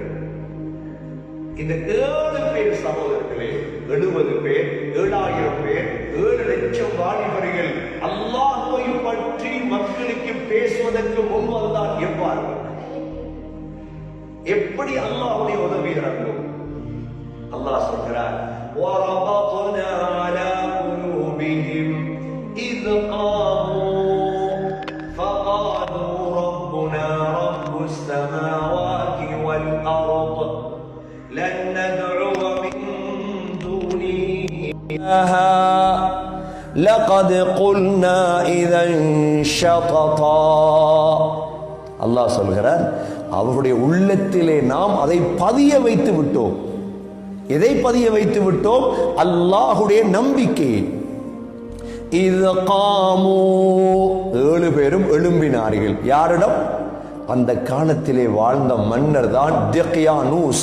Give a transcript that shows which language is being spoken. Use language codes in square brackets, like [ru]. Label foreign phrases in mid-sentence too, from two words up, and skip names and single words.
[ta] இந்த 7 பேர் சகோதரர்களே, 70 பேர், 7000 பேர், 7 லட்சம் வாலிபர்கள் அல்லாஹ்வை பற்றி மக்களுக்கு பேசுவதற்கு முன் வந்தால் எவ்வாறு? எப்படி அல்லாஹ்வுடைய உதவி இறங்கும்? அல்லாஹ் சொல்கிறார், [ar] وَرَبَطْنَا عَلَى قُلُوبِهِمْ إِذْ قَامُوا فَقَالُوا رَبُّنَا رَبُّ السَّمَاوَاتِ وَالْأَرْضِ لَن نَّدْعُوَ مِن دُونِهِ إِلَٰهًا لَقَدْ قُلْنَا إِذًا شَطَطًا. [ta] அல்லாஹ் சொல்கிறார், அவருடைய உள்ளத்திலே நாம் அதை பதிய வைத்து விட்டோம். எதை பதிய வைத்து விட்டோம்? அல்லாஹுடைய நம்பிக்கை. இது காமு, 7 பேரும் எழும்பினார்கள். யாரிடம்? அந்த காலத்திலே வாழ்ந்த மன்னர் தான் திக்யானூஸ்.